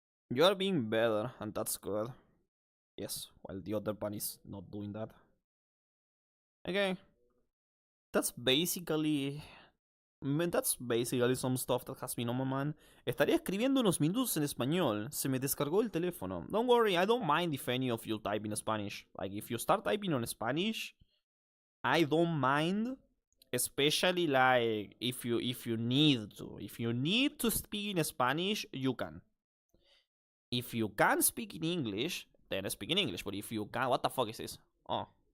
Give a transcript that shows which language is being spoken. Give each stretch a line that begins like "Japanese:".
English: You are being better, and that's good. Yes, while the other one is not doing that. Okay. That's basically some stuff that has been on my mind.
Spanish: Estaría escribiendo unos minutos en español. Se me descargó el teléfono.
English: Don't worry, I don't mind if any of you type in Spanish. Like, if you start typing on Spanish, I don't mind. Especially, like, if you need to. If you need to speak in Spanish, you can. If you can speak in English, then speak in English. But if you can... What the fuck is this? Oh.